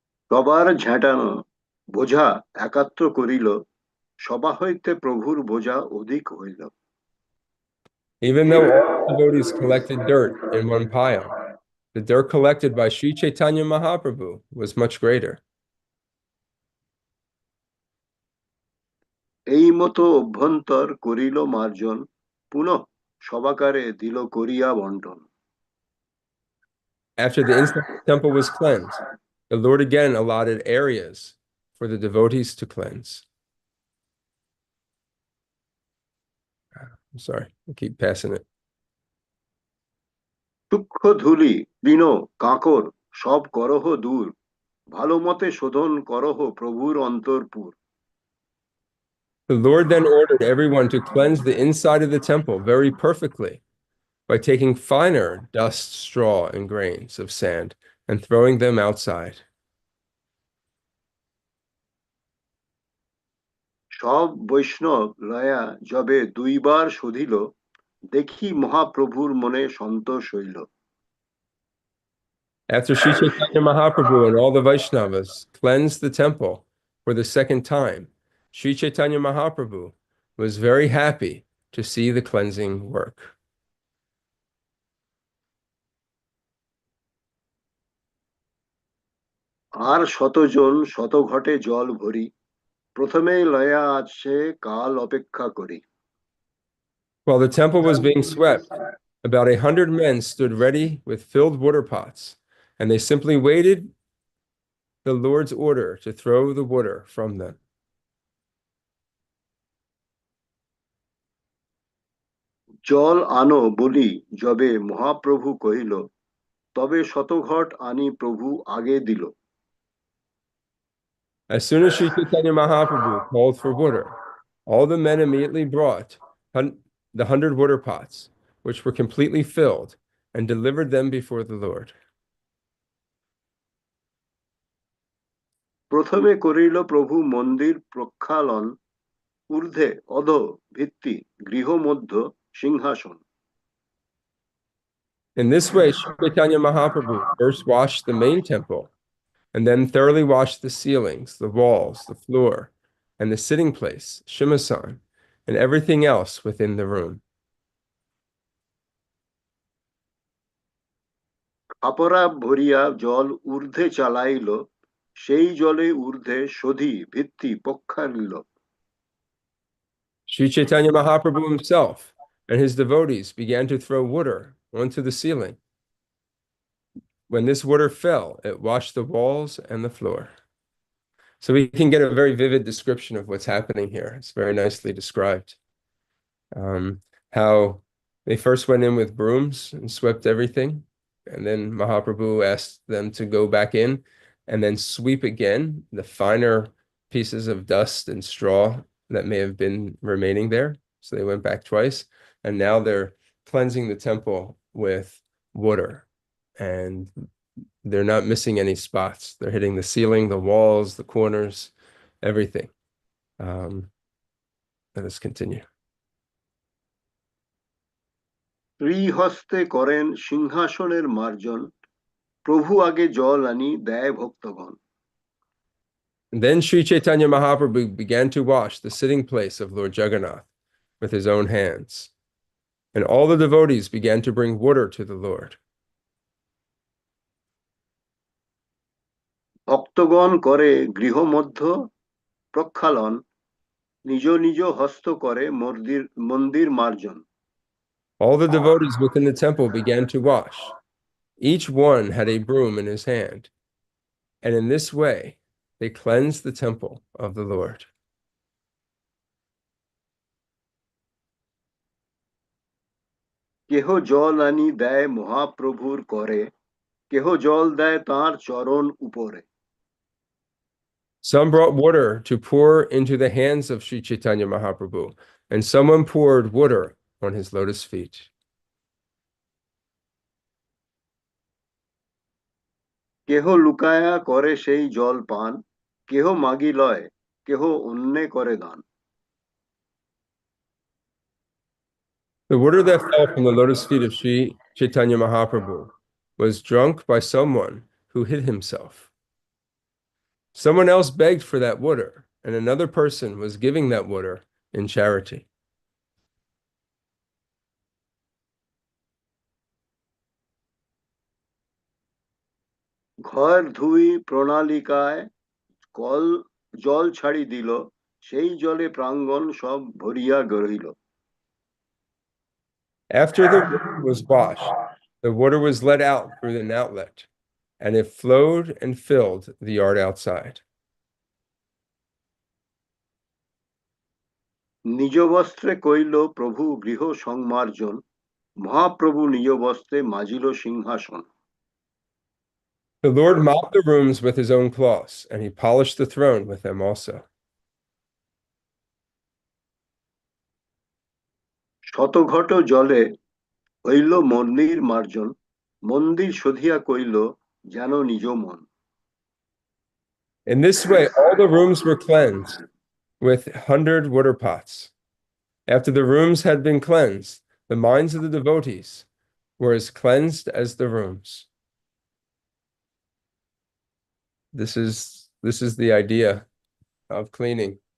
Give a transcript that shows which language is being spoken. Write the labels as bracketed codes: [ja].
[bn] সবার ঝাঁটানো বোঝা একাত্র করিল, সবা হইতে প্রভুর বোঝা অধিক হইল। [en] Even though all the devotees collected dirt in one pile, the dirt collected by Sri Chaitanya Mahaprabhu was much greater. [bn] এই মতো অভ্যন্তর করিল মার্জন, পুনঃ সবাকারে দিল করিয়া বন্টন। [en] After the inside temple was cleansed, the Lord again allotted areas for the devotees to cleanse. I'm sorry, I keep passing it. [bn] সূক্ষ্ম ধূলি তৃণ কাঁকর সব করহ দূর, ভালো মতে শোধন করহ প্রভুর অন্তরপুর। [en] The Lord then ordered everyone to cleanse the inside of the temple very perfectly by taking finer dust, straw, and grains of sand and throwing them outside. [bn] সব বৈষ্ণব লয়া যবে দুইবার শোধিল, দেখি মহাপ্রভুর মনে সন্তোষ হইল। [en] After Sri Chaitanya Mahaprabhu and all the Vaishnavas cleansed the temple for the second time, Sri Chaitanya Mahaprabhu was very happy to see the cleansing work. [bn] আর শতজন শত ঘটে জল ভরি, প্রথমে লয়া আছে কাল অপেক্ষা করি। [en] While the temple was being swept, about 100 men stood ready with filled water pots, and they simply waited the Lord's order to throw the water from them. [bn] জল আনো বলি যবে মহাপ্রভু কহিল, তবে শতঘট আনি প্রভু আগে দিল। [en] As soon as Sri Chaitanya Mahaprabhu called for water, all the men immediately brought the 100 water pots, which were completely filled, and delivered them before the Lord. [bn] প্রথমে করিল প্রভু মন্দির প্রক্ষালন, ঊর্ধ্বে অধ ভিত্তি গৃহ মধ্য সিংহাসন। [en] In this way, Sri Chaitanya Mahaprabhu first washed the main temple, and then thoroughly washed the ceilings, the walls, the floor, and the sitting place, Shimasan, and everything else within the room. [bn] খাপরা ভরিয়া জল ঊর্ধ্বে চালাইল, সেই জলে ঊর্ধ্বে শোধি ভিত্তি প্রক্ষালিল। [en] Sri Chaitanya Mahaprabhu himself and his devotees began to throw water onto the ceiling. When this water fell, it washed the walls and the floor. So we can get a very vivid description of what's happening here. It's very nicely described. How they first went in with brooms and swept everything, and then Mahaprabhu asked them to go back in and then sweep again the finer pieces of dust and straw that may have been remaining there. So they went back twice, and now they're cleansing the temple with water, and they're not missing any spots. They're hitting the ceiling, the walls, the corners, everything. Let us continue. [bn] শ্রীহস্তে করেন সিংহাসনের মার্জন, প্রভু আগে জল আনি দেয় ভক্তগণ। [en] And then Sri Chaitanya Mahaprabhu began to wash the sitting place of Lord Jagannath with his own hands. And all the devotees began to bring water to the Lord. [bn] ভক্তগণ করে গৃহমধ্য প্রক্ষালন, নিজ নিজ হস্ত করে মন্দির মার্জন। [en] All the devotees within the temple began to wash. Each one had a broom in his hand. And in this way, they cleansed the temple of the Lord. [bn] কেহ জল আনি দেয় মহাপ্রভুর করে, কেহ জল দেয় তাঁর চরণ উপরে। [en] Some brought water to pour into the hands of Sri Chaitanya Mahaprabhu, and someone poured water on his lotus feet. [bn] কেহ লুকায়া করে সেই জল পান, কেহ মাগি লয়, কেহ অন্যে করে দান। [en] The water that fell from the lotus feet of Sri Chaitanya Mahaprabhu was drunk by someone who hid himself. Someone else begged for that water, and another person was giving that water in charity. [bn] ঘর ধুই প্রণালিকায় call জল ছাড়ি দিল, সেই জলে প্রাঙ্গণ সব ভরিয়া রহিল। [en] After the water was washed, the water was let out through an outlet, and it flowed and filled the yard outside. [bn] নিজ বস্ত্রে কইল প্রভু গৃহ সংমার্জন, মহাপ্রভু নিজ বস্ত্রে মাজিল সিংহাসন। [en] The Lord mopped the rooms with his own cloths, and he polished the throne with them also. [bn] শতঘট জলে হইল মন্দির মার্জন, মন্দির শোধিয়া কইল যেন নিজ মন। [en] In this way, all the rooms were cleansed with 100 water pots. After the rooms had been cleansed, the minds of the devotees were as cleansed as the rooms. This is the idea of cleaning.